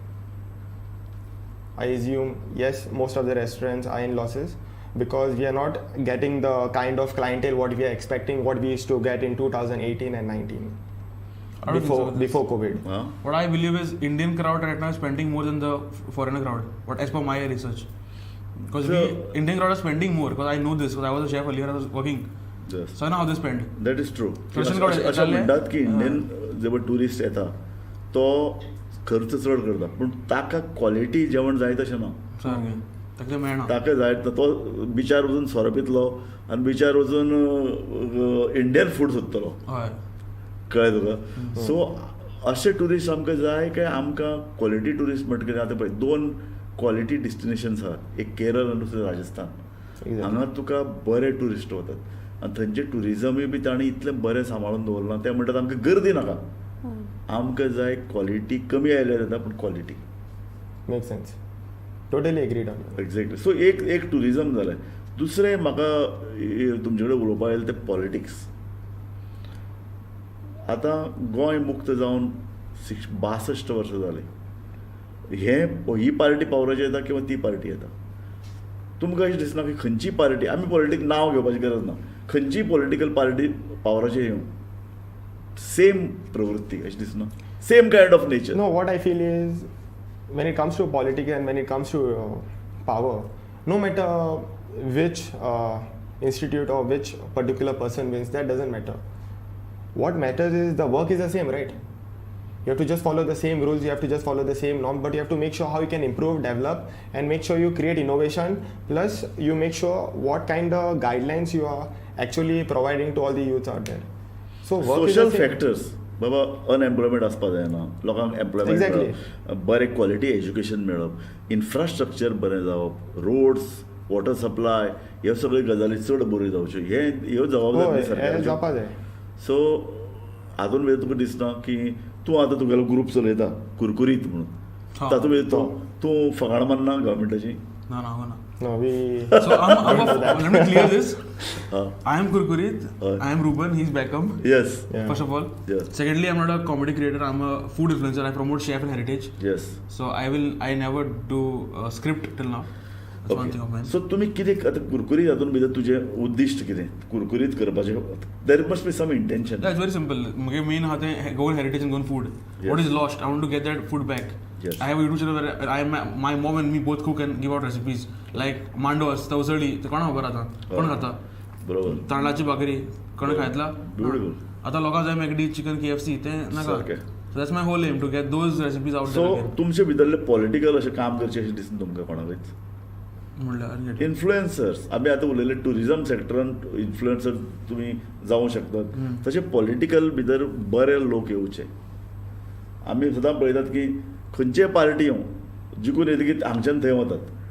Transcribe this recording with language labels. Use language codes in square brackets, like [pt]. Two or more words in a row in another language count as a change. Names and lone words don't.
[en] I assume yes, most of the restaurants are in losses because we are not getting the kind of clientele what we are expecting, what we used to get in 2018 and 19 I don't think so. before COVID. Huh? What I believe is Indian crowd right now is spending more than the foreigner crowd. What as per my research, because So- Indian crowd is spending more. Because I know this. Because I was a chef earlier. I was working. Yes. So I know how they spend. That is true Russian crowd [kok] अशें येताले? म्हणटात की इंडियन जे टुरिस्ट येता तो खर्च चड करता पूण ताका क्वॉलिटी जेवण जाय तशें ना सारकें. ताका मेळना. ताका जाय तो बिचार वचून सोरो पितलो आनी बिचार वचून इंडियन फूड सोदतलो हय. कळ्ळें तुका सो अशे टुरिस्ट आमकां जाय काय आमकां [en] quality tourist [kok] म्हणटकीर आतां पळय 2 [en] quality destinations [kok] आसात एक केरळ आनी दुसरें राजस्थान [en] Exactly. [kok] हांगा तुका बरे टुरिस्ट वतात आनी थंयचे टुरिजमूय बी तांणी इतलें बरें सांबाळून दवरलां ते म्हणटात आमकां गर्दी नाका आमकां जाय क्वॉलिटी कमी आयल्यार जाता पूण क्वॉलिटी [en] Makes sense. Totally agreed on you. [kok] एक्झॅक्टली सो एक टुरिजम जालें दुसरें म्हाका तुमचे कडेन उलोवपाक येलें तें पॉलिटिक्स आतां गोंय मुक्त जावन 62 वर्सां जालीं ही पार्टी पावराचेर येता किंवा ती पार्टी येता तुमकां अशें दिसना की खंयची पार्टी आमी पॉलिटीक नांव घेवपाची गरज ना खंयची [en] political party [kok] पावराचेर येवं सेम प्रवृत्ती अशें दिसना [en] same kind of nature No, what I feel is when it comes to politics and when it comes to power, no matter which institute or which particular person wins, that doesn't matter. What matters is the work is the same, right? You have to just follow the same rules, you have to just follow the same norm, but you have to make sure how you can improve, develop, and make sure you create innovation. Plus, you make sure what kind of guidelines you are actually providing to all the youths out there. So, work is [kok] सोशल the same. फॅक्टर्स बाबा अनएम्प्लॉयमेंट आसपा जायना लोकांक एम्प्लॉयमेंट [en] Exactly. [kok] मेळप बरें [en] quality education [kok] मेळप इन्फ्रास्ट्रक्चर बरें जावप [en] roads water supply [kok] ह्यो सगळ्यो गजाली चड बऱ्यो जावच्यो ह्यो जबाबदारी होय, हे सरकाराच्यो जावपा जाय. सो हातून भितर तुका दिसना की तूं आतां तुगेलो ग्रुप चलयता कुरकुरीत म्हणून हा. तातूंत भितर तूं फकाणां मारना गव्हर्मेंटाची [en] No, no, no. No, we. So let me clear this. Uh, I am Kurkurit. I am Ruben. He's Beckham. येस Yeah. First of all. Yes. Secondly, I'm not a comedy creator. I'm a food influencer. I promote chef and heritage. येस So I never do a script till now. That's one thing of mine. [kok] सो तुमी कितें आतां कुरकुरीत हातून भितर तुजें उद्दिश्ट कितें कुरकुरीत करपाचें [en] there must be some intention Yeah, it's very simple. My main hat hai go heritage and go food. Yes. What is lost? I want to get that food back. Yes. I have a YouTube channel where my mom and me both cook and give out recipes like mandos, [kok] तवसळी ते कोण खबर आता कोण खाता बरोबर तांदळाची भाकरी कोण खायतला [en] Beautiful. [kok] आता लोकांक जाय मॅकडी चिकन KFC ते नाका सारकें. [en] So that's my whole aim to get those recipes out सो there again. [kok] तुमचे भितरले पॉलिटिकल अशें काम करचें अशें दिसना तुमकां कोणाकच म्हणल्यार इन्फ्लुएन्सर्स आमी आतां उलयले टुरिजम सेक्टरान इन्फ्लुएन्सर तुमी जावं शकतात तशें पॉलिटिकल भितर बरे लोक येवचे आमी सदां पळयतात की खंयचे पार्टी येवं जिखून येतकीर हांगच्यान थंय वतात